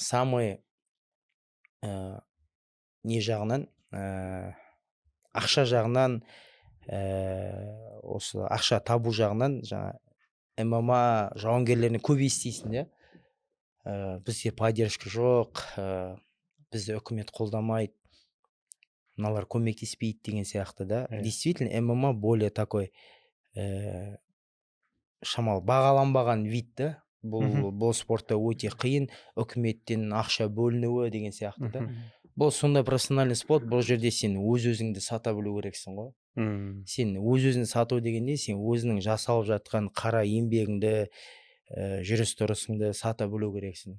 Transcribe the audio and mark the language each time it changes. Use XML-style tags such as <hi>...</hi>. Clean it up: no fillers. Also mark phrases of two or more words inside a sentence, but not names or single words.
<kk>Жаңағы самый не жағынан ақша жағынан осы ақша табу жағынан жаңа ММА жауынгерлеріне көп естисің де, бізде поддержка жоқ, бізді үкімет қолдамайды, мыналар көмектеспейді деген сияқты да.</kk> <ru>Действительно ММА более такой</ru> <kk>шамалы бағаланбаған</kk> <ru>вид да.</ru> <kk>Бұл спортта өте қиын, үкіметтен ақша бөлінуі деген сияқты да. Бұл сондай профессиональный спорт, бұл жерде сен өз-өзіңді сата білу керексің ғой. Сен өз-өзіңді сату дегенде сен өзінің жасалып жатқан қара еңбегіңді, жүріс-тұрысыңды сата білу керексің.</kk>